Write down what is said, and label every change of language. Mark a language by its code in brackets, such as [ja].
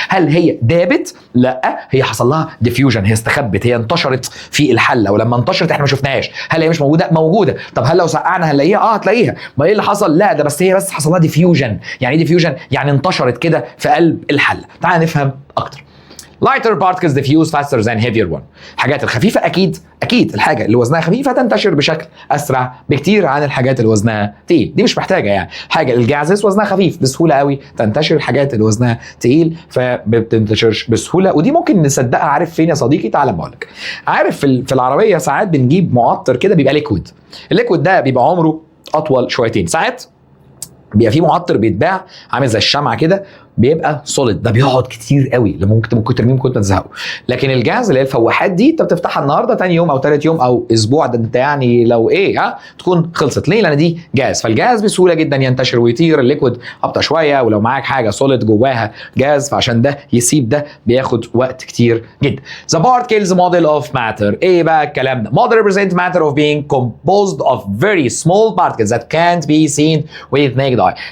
[ar] هل هي دابت؟ لا، هي حصل لها ديفيوجن، هي استخبت، هي انتشرت في الحله، ولما انتشرت احنا ما شفناهاش. هل هي مش موجوده؟ موجوده. طب هل لو سقعنا هنلاقيها؟ هتلاقيها. ما ايه اللي حصل؟ لا، ده بس هي بس حصل لها ديفيوجن. يعني ايه ديفيوجن؟ يعني انتشرت كده في قلب الحله. تعال نفهم اكتر. [en] lighter particles diffuse faster than heavier one. [ar] الحاجات الخفيفه اكيد الحاجه اللي وزنها خفيف هتنتشر بشكل اسرع بكتير عن الحاجات اللي وزنها تقيل، دي مش محتاجه يعني حاجه. الجازس وزنها خفيف بسهوله قوي تنتشر، الحاجات اللي وزنها تقيل فما بتنتشرش بسهوله، ودي ممكن نصدقها. عارف فين يا صديقي؟ تعال اقول لك. عارف في العربيه ساعات بنجيب معطر كده بيبقى ليكويد، الليكويد ده بيبقى عمره اطول شويتين، ساعات بيبقى في معطر بيتباع عامل زي الشمعه كده بيبقى سوليد، ده بيقعد كتير قوي لما ممكن ترميه ممكن تزهقه. لكن الجاز اللي هي الفواحات دي انت بتفتحها النهارده تاني يوم او تالت يوم او اسبوع، ده انت يعني لو ايه تكون خلصت. ليه؟ لان دي جاز، فالجاز بسهوله جدا ينتشر ويطير. الليكويد ابطا شويه، ولو معاك حاجه سوليد جواها جاز فعشان ده يسيب ده بياخد وقت كتير جدا. [en] The particles model of matter. [ar] ايه بقى الكلام ده؟ [en] Model represent matter of being composed of very small particles that can't be seen with naked eye.